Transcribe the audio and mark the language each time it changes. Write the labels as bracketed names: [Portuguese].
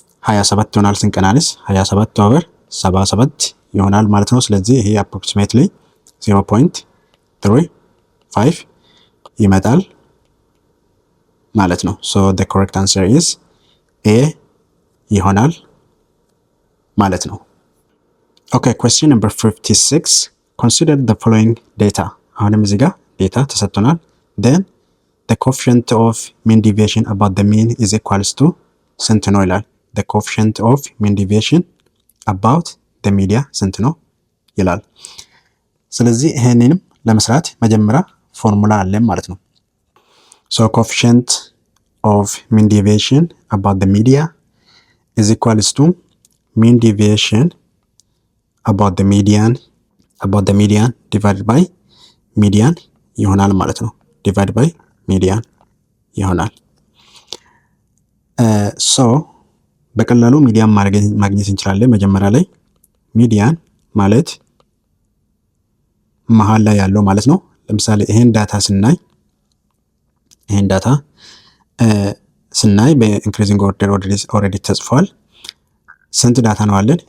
[Amharic] 27 ይሆናል። ስንቀናንስ 27 ኦቨር 77 ይሆናል ማለት ነው። ስለዚህ ይሄ አፕሮክሲሜትሊ 0.35 ይመጣል ማለት ነው። ሶ [English] the correct answer is A [Amharic] ይሆናል ማለት ነው። [English] Okay, question number 56. Consider the following data. [Amharic] አሁንም እዚህ ጋር ዴታ ተሰጥቶናል። [English] Then the coefficient of mean deviation about the mean is equals to [Amharic] ስንት ነው ይላል። [English] The coefficient of mean deviation about the media ስንት ነው ይላል። [Amharic] ስለዚህ ይሄንንም ለመስራት መጀመሪያ ፎርሙላ አለን ማለት ነው። [English] So coefficient of mean deviation about the media is equals to mean deviation about the median about the median divided by median [Amharic] ይሆናል ማለት ነው። [English] divided by median [Amharic] ይሆናል። ሶ በቀላሉ ሚዲያን ማግኘት እንችላለን። መጀመሪያ ላይ ሚዲያን ማለት መሃል ላይ ያለው ማለት ነው። ለምሳሌ ይሄን ዳታ ስናይ በኢንክሪዚንግ ኦርደር ኦልሬዲ ተጽፏል። ስንት ዳታ ነው አለን?